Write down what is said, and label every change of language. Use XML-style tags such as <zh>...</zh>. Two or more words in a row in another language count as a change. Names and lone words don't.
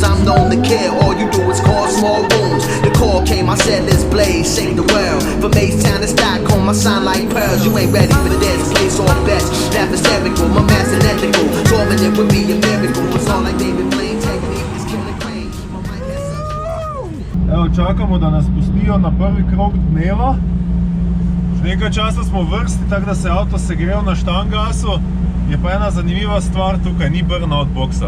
<en>I'm known to care, all you do is cause small wounds. The call came, I said let's blaze, shake the world. From H-Town to Stockholm, I shine like pearls. You ain't ready for this, place all bets. Laugh hysterical, my mass identical. Solving it would be a miracle. It's all like David Blaine, technique is killing crane. My mic has such.</en> <sl>Evo, čakamo da nas pustijo na prvi krog dneva. Že nekaj časa smo v vrsti, tako da se avto segrel na štangasu. Je pa ena zanimiva stvar tukaj, ni burnout boxa.</sl>